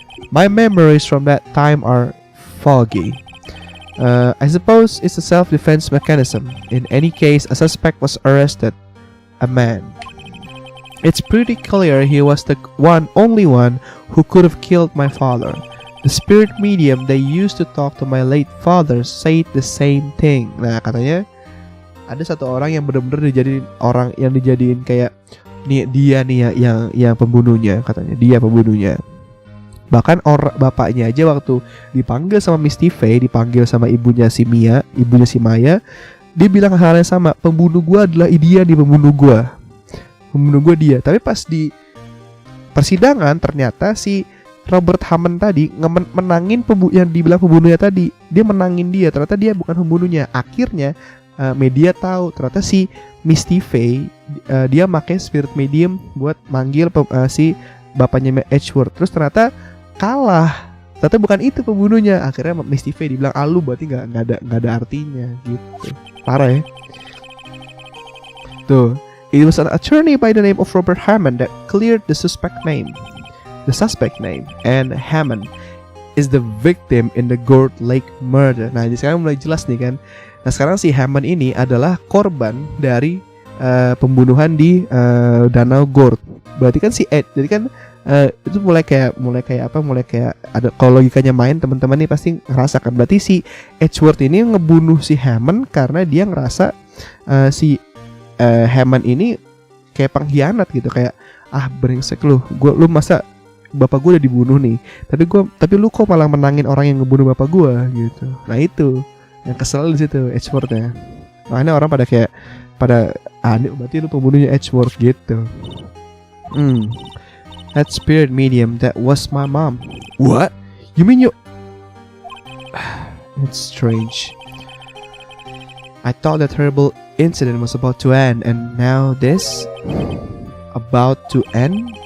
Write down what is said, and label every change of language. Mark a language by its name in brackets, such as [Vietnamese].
[English] My memories from that time are foggy. I suppose it's a self-defense mechanism. In any case, a suspect was arrested. A man. It's pretty clear he was the only one who could have killed my father. The spirit medium they used to talk to my late father said the same thing. [Indonesian] Nah, katanya ada satu orang yang benar-benar dijadiin kayak dia nih yang pembunuhnya, katanya dia pembunuhnya. Bahkan bapaknya aja waktu dipanggil sama Misty Faye, dipanggil sama ibunya si Maya, dia bilang hal yang sama, pembunuh gua adalah dia nih, pembunuh gua dia. Tapi pas di persidangan ternyata si Robert Hammond tadi menangin yang dibilang pembunuhnya tadi, dia menangin dia, ternyata dia bukan pembunuhnya. Akhirnya media tahu ternyata si Misty Faye dia pakai spirit medium buat manggil si bapaknya Edgeworth. Terus ternyata kalah, ternyata bukan itu pembunuhnya. Akhirnya Misty Faye dibilang lu berarti nggak ada artinya gitu. Parah ya. Tuh, [English] It was an attorney by the name of Robert Hammond that cleared the suspect name. And Hammond is the victim in the Gourd Lake murder. [Indonesian] Nah, jadi sekarang mulai jelas nih kan. Nah, sekarang si Hammond ini adalah korban dari pembunuhan di Danau Gourd. Berarti kan si Ed, jadi kan itu mulai kayak ada, kalau logikanya main teman-teman nih pasti ngerasakan. Berarti si Edgeworth ini ngebunuh si Hammond karena dia ngerasa si Hammond ini kayak pengkhianat gitu, kayak brengsek lu masa bapak gue udah dibunuh nih, tapi lu kok malah menangin orang yang ngebunuh bapak gue gitu. Nah itu yang kesel di situ Edgeworth-nya. Makanya orang pada berarti lu pembunuhnya Edgeworth gitu. [English] That spirit medium, that was my mom. What? You mean you? It's strange. I thought that terrible incident was about to end, and now this about to end.